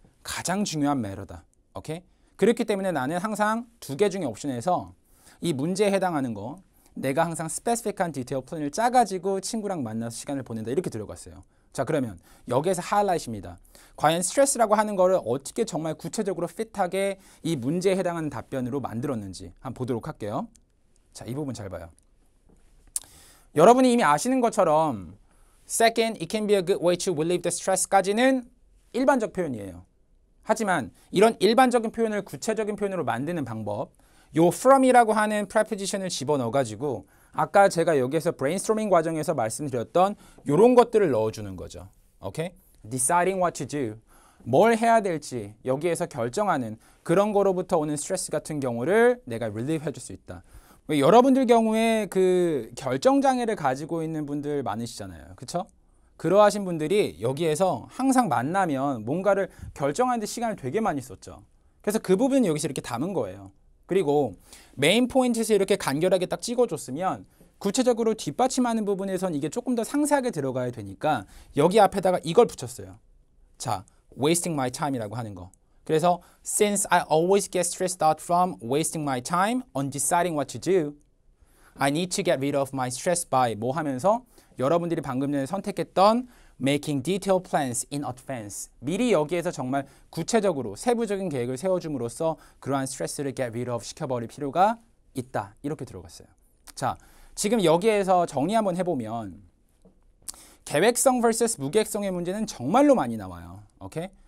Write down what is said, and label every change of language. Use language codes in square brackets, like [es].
[ko] 가장 중요한 matter다. 오케이? 그렇기 때문에 나는 항상 두 개 중에 옵션에서 이 문제에 해당하는 거 내가 항상 스페시픽한 디테일 플랜을 짜가지고 친구랑 만나서 시간을 보낸다 이렇게 들어갔어요. 자, 그러면 여기에서 하이라이트입니다. 과연 스트레스라고 하는 거를 어떻게 정말 구체적으로 핏하게 이 문제에 해당하는 답변으로 만들었는지 한번 보도록 할게요. 자, 이 부분 잘 봐요. 여러분이 이미 아시는 것처럼 [en] Second, it can be a good way to relieve the stress까지는 [ko] 일반적 표현이에요. 하지만 이런 일반적인 표현을 구체적인 표현으로 만드는 방법, 요 from이라고 하는 preposition을 집어넣어가지고 아까 제가 여기에서 brainstorming 과정에서 말씀드렸던 요런 것들을 넣어주는 거죠. 오케이? [en] Deciding what to do. [ko] 뭘 해야 될지 여기에서 결정하는 그런 거로부터 오는 스트레스 같은 경우를 내가 relieve 해줄 수 있다. 여러분들 경우에 그 결정장애를 가지고 있는 분들 많으시잖아요. 그쵸? 그러하신 분들이 여기에서 항상 만나면 뭔가를 결정하는 데 시간을 되게 많이 썼죠. 그래서 그 부분은 여기서 이렇게 담은 거예요. 그리고 메인 포인트에서 이렇게 간결하게 딱 찍어줬으면 구체적으로 뒷받침하는 부분에선 이게 조금 더 상세하게 들어가야 되니까 여기 앞에다가 이걸 붙였어요. 자, wasting my time이라고 하는 거. 그래서 [en] since I always get stressed out from wasting my time on deciding what to do, I need to get rid of my stress by [ko] 뭐 하면서 여러분들이 방금 전에 선택했던 [en] making detailed plans in advance. [ko] 미리 여기에서 정말 구체적으로 세부적인 계획을 세워줌으로써 그러한 스트레스를 get rid of 시켜버릴 필요가 있다. 이렇게 들어갔어요. 자, 지금 여기에서 정리 한번 해보면 계획성 vs 무계획성의 문제는 정말로 많이 나와요. 오케이?